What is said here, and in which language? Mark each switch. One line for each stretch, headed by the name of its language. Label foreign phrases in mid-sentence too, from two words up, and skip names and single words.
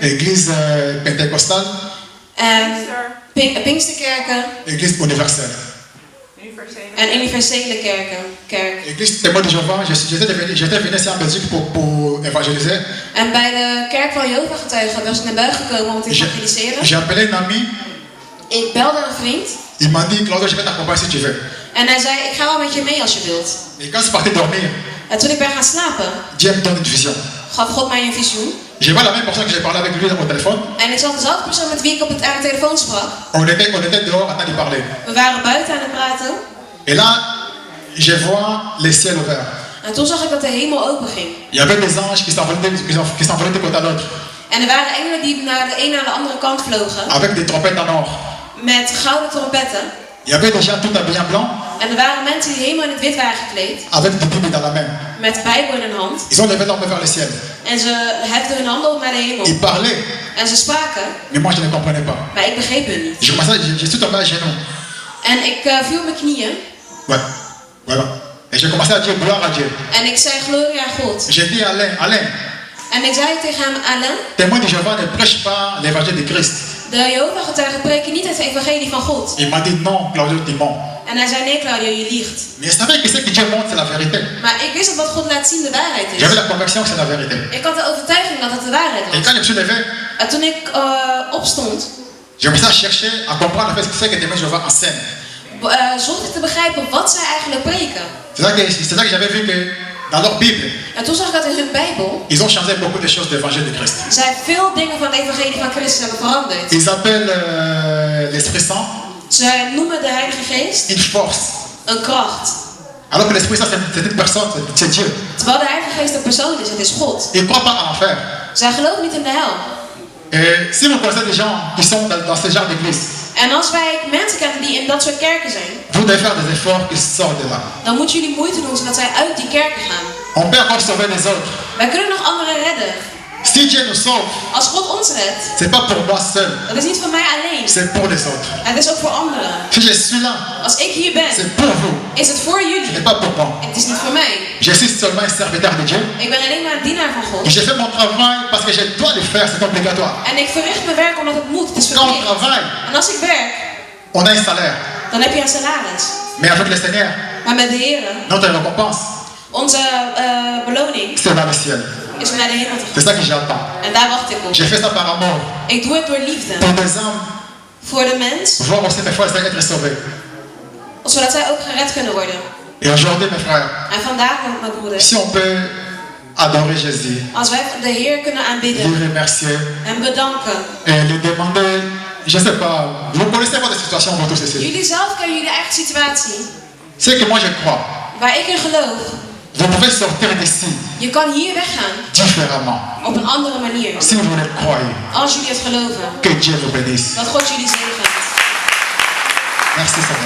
French: église pentecostale,
Dutch: en Pinksterkerken
French: église universelle.
Dutch: Universele. en universele kerk.
French: Église témoin de Jéhovah, j'étais venu ici en Belgique pour évangéliser.
Dutch: En bij de kerk van Jehovah-getuigen was ik naar België gekomen om te evangeliseren.
French: J'ai appelé un ami,
Dutch: Ik belde een vriend
French: il m'a dit, Claude, je vais t'accompagner si tu veux.
Dutch: en hij zei, ik ga wel met je mee als je wilt.
French: Et quand je partais dormir,
Dutch: En toen ik ben gaan slapen,
French: Dieu me donne une vision.
Dutch: gaf God mij een visioen.
French: Je vois la même personne que j'ai parlé avec lui au téléphone.
Dutch: En ik zag dezelfde persoon met wie ik aan de telefoon sprak.
French: On était dehors en train de parler.
Dutch: We waren buiten aan het praten.
French: Et là, je vois le ciel ouvert.
Dutch: En toen zag ik dat de hemel open ging.
French: Il y avait des anges qui s'envolaient de côté à l'autre.
Dutch: En er waren engelen die naar de een naar de andere kant vlogen.
French: Avec des trompettes en or.
Dutch: Met gouden trompetten.
French: Il y avait des gens tout habillés en blanc.
Dutch: En er waren mensen die helemaal in het wit waren gekleed.
French: Avec des Bibles dans la main.
Dutch: Met de Bijbel in hun hand.
French: Ils ont levé leurs mains vers le ciel.
Dutch: En ze heften hun handen op naar de hemel.
French: Ils parlaient.
Dutch: En ze spraken.
French: Mais moi je ne comprenais pas.
Dutch: Maar ik begreep hun niet.
French: Je suis tombé à genoux.
Dutch: En ik viel op mijn knieën.
French: Ouais. Voilà. Et j'ai commencé à dire gloire à Dieu.
Dutch: En ik zei glorie aan God.
French: J'ai dit Alain.
Dutch: En ik zei tegen hem, Alain.
French: Témoin de Jéhovah ne prêche pas l'évangile de Christ.
Dutch: De Jehovah-getuigen preken niet het evangelie van God.
French: Il m'a dit non, Claudio, tu mens.
Dutch: En hij zei, nee Claudio, je liegt.
French: Mais je savais que ce que Dieu montre, c'est la vérité.
Dutch: Maar ik wist dat wat God laat zien de waarheid is.
French: J'avais la conviction que c'est la vérité.
Dutch: Ik had de overtuiging dat het de waarheid
French: Et
Dutch: was.
French: quand je me suis levé,
Dutch: En toen ik opstond,
French: je me suis cherché à comprendre ce que témoin de Jéhovah enseigne.
Dutch: zocht ik te begrijpen wat zij eigenlijk preken.
French: C'est là que j'avais vu que dans leur Bible,
Dutch: En toen zag ik dat in hun Bijbel,
French: ils ont changé beaucoup de choses de l'évangile de Christ.
Dutch: zij veel dingen van het evangelie van Christus hebben veranderd.
French: Ils appellent l'Esprit Saint
Dutch: Zij noemen de Heilige Geest
French: une force.
Dutch: een kracht.
French: Alors que l'Esprit Saint, c'est une personne, c'est Dieu.
Dutch: Terwijl de Heilige Geest een persoon is, het is God.
French: Ils ne croient pas à l'enfer.
Dutch: Zij geloven niet in de hel.
French: Et si vous connaissez des gens qui sont dans ce genre d'église,
Dutch: En als wij mensen kennen die in dat soort kerken zijn,
French: vous devez faire des efforts qui sortent de là.
Dutch: dan moeten jullie moeite doen zodat zij uit die kerken gaan.
French: On peut encore sauver les autres.
Dutch: Wij kunnen nog anderen redden.
French: Si Dieu nous sauve,
Dutch: Als God ons redt,
French: c'est pas pour moi seul,
Dutch: dat is niet voor mij alleen.
French: c'est pour les autres.
Dutch: Het is ook voor anderen.
French: Si je suis là,
Dutch: Als ik hier ben,
French: c'est pour vous,
Dutch: is het voor
French: ce
Dutch: jullie.
French: n'est pas pour moi.
Dutch: Het is niet voor mij.
French: Je suis seulement un serviteur de Dieu.
Dutch: Ik ben alleen maar een dienaar van
French: Et
Dutch: God.
French: je fais mon travail parce que je dois le faire, c'est obligatoire.
Dutch: En ik verricht mijn werk omdat het moet. Het is
French: Quand on
Dutch: verplicht.
French: travaille,
Dutch: En als ik werk,
French: on a un salaire.
Dutch: dan heb je een salaris.
French: Mais avec le Seigneur,
Dutch: Maar met de Heer,
French: notre récompense,
Dutch: onze beloning
French: c'est dans le ciel.
Dutch: is om naar de hemel te
French: C'est
Dutch: gaan.
French: ça que j'attends.
Dutch: En daar wacht ik op.
French: Je fais ça par amour.
Dutch: Ik doe het door liefde.
French: Pour des âmes,
Dutch: Voor de mens,
French: voir aussi mes frères être sauvés.
Dutch: zodat zij ook gered kunnen worden.
French: Et aujourd'hui, mes frères,
Dutch: En vandaag, mijn broeders,
French: si on peut adorer Jésus,
Dutch: als wij de Heer kunnen aanbidden,
French: lui remercier
Dutch: hem bedanken.
French: et lui demander, je ne sais pas, vous connaissez votre situation, vous tous ici.
Dutch: Jullie zelf kennen jullie eigen situatie.
French: C'est que moi je crois,
Dutch: Waar ik in geloof.
French: vous pouvez sortir d'ici
Dutch: Je kan hier weggaan.
French: différemment.
Dutch: Op een andere manier.
French: Si vous le croyez,
Dutch: Als jullie het geloven.
French: que Dieu vous bénisse.
Dutch: Dat God jullie zegent.
French: Merci Seigneur.